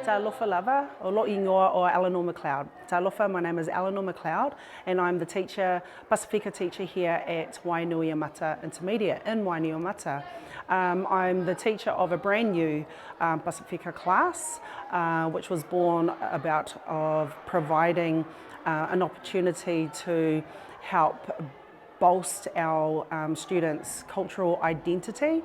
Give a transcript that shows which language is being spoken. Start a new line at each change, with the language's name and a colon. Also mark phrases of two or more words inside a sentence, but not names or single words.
Samoan: Talofa lava, o lo ingoa o Eleanor McLeod.
English: Talofa, my name is Eleanor McLeod and I'm the teacher, Pasifika teacher here at Wainuiomata Intermediate in Wainuiomata. I'm the teacher of a brand new Pasifika class, which was born about of providing an opportunity to help bolster our students' cultural identity.